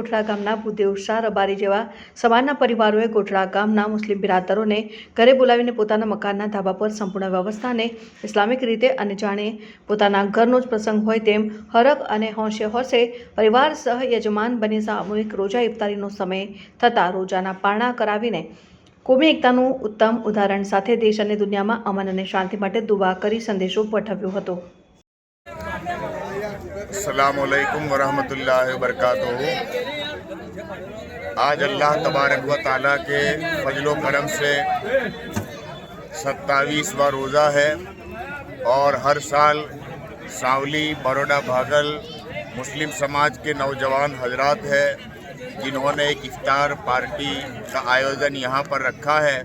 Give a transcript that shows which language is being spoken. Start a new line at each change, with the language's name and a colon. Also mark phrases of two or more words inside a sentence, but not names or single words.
Gujarati: ગોઠડા ગામના ભૂદેવ શાહ રબારી જેવા સમાજના પરિવારોએ ગોઠડા ગામના મુસ્લિમ બિરાદરોને ઘરે બોલાવીને પોતાના મકાનના ધાબા પર સંપૂર્ણ વ્યવસ્થાને ઇસ્લામિક રીતે અને જાણે પોતાના ઘરનો જ પ્રસંગ હોય તેમ હરખ અને હોંશે હોશે પરિવાર સહ યજમાન બની સામૂહિક રોજા ઇફતારીનો સમય થતાં રોજાના પારણા કરાવીને કોમી એકતાનું ઉત્તમ ઉદાહરણ સાથે દેશ અને દુનિયામાં અમન અને શાંતિ માટે દુઆ કરી સંદેશો પાઠવ્યો હતો।
Arabic: السلام عليكم ورحمة الله وبركاته.
Hindi: आज
Arabic: الله تبارك وتعالى
Hindi: के फजलो करम से 27वां रोज़ा है और हर साल सावली, बड़ौदा, भागल मुस्लिम समाज के नौजवान हजरात हैं जिन्होंने एक इफ्तार पार्टी का आयोजन यहाँ पर रखा है।